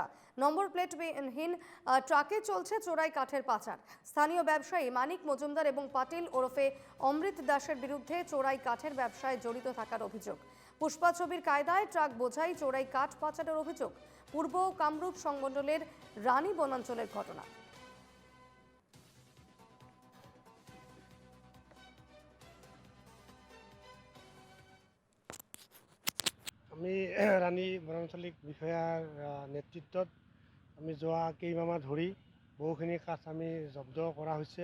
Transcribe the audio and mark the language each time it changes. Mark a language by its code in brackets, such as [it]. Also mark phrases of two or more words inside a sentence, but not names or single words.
[bn] নম্বর প্লেটবিহীন ট্রাকে চলছে চোরাই কাঠের পাচার। স্থানীয় ব্যবসায়ী মানিক মজুমদার এবং পাটিল ওরফে অমৃত দাসের বিরুদ্ধে চোরাই কাঠের ব্যবসায় জড়িত থাকার অভিযোগ। পুষ্পা ছবির কায়দায় ট্রাক বোঝাই চোরাই কাঠ পাচারের অভিযোগ। পূর্ব কামরূপ সংমণ্ডলের রানী বনাঞ্চলের ঘটনা। [as] আমি ৰাণী বনাঞ্চলিক বিষয়াৰ নেতৃত্বত আমি যোৱা কেইমাহ ধৰি বহুখিনি কাঠ আমি জব্দ কৰা হৈছে।